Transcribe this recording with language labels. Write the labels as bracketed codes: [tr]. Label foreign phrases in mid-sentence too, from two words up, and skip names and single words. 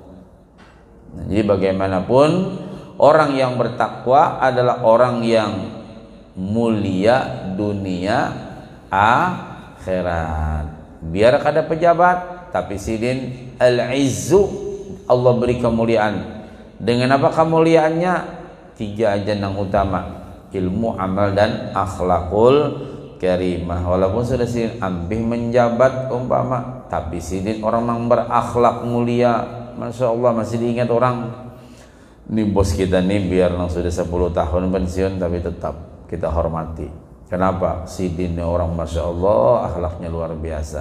[id] Jadi bagaimanapun orang yang bertakwa adalah orang yang mulia dunia akhirat. [bjn] Biar kada pejabat, tapi sidin al-izzu, Allah beri kemuliaan. [id] Dengan apa kemuliaannya? 3 aja yang utama: ilmu, amal, dan [ar] أخلاق الكريمة. [bjn] Walaupun sudah sidin ambih menjabat umpama, tapi sidin orang yang berakhlak mulia, [ar] ما شاء الله [bjn] masih diingat orang. [id] Ini bos kita nih biar sudah 10 tahun pensiun tapi tetap kita hormati. Kenapa? [bjn] Sidin orang [ar] ما شاء الله [bjn] akhlaknya luar biasa.